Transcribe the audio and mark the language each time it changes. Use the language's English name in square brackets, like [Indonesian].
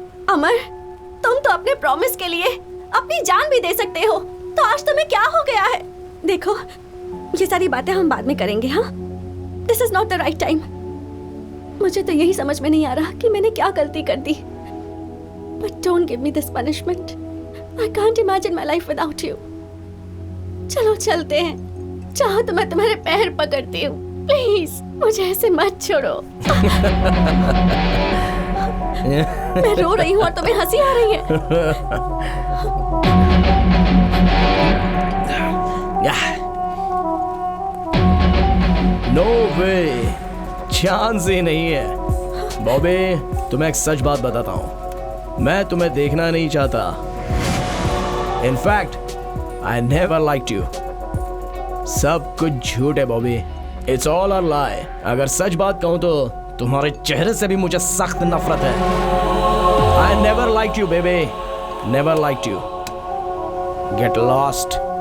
[Hindi] अमर, तुम तो अपने प्रॉमिस के लिए अपनी जान भी दे सकते हो, तो आज तुम्हें क्या हो गया है? देखो, ये सारी बातें हम बाद में करेंगे। हाँ, [English] This is not the right time. [Hindi] मुझे तो यही समझ में नहीं आ रहा कि मैंने क्या गलती कर दी। [English] But don't give me this punishment. I can't imagine my life without you. [Hindi] चलो चलते हैं। चाहो तो मैं तुम्हारे पैर पकड़ती हूँ। प्लीज मुझे ऐसे मत छोड़ो। मैं रो रही हूँ और तुम्हें हंसी आ रही है। [English] No way, [Hindi] चांस ही नहीं है। बॉबी, तुम्हें एक सच बात बताता हूँ। मैं तुम्हें देखना नहीं चाहता। [English] In fact, I never liked you. [Hindi] सब कुछ झूठ है Bobby. [English] It's all a lie. [Hindi] अगर सच बात कहूँ तो तुम्हारे चेहरे से भी मुझे सख्त नफरत है। [English] I never liked you, baby. Never liked you. Get lost.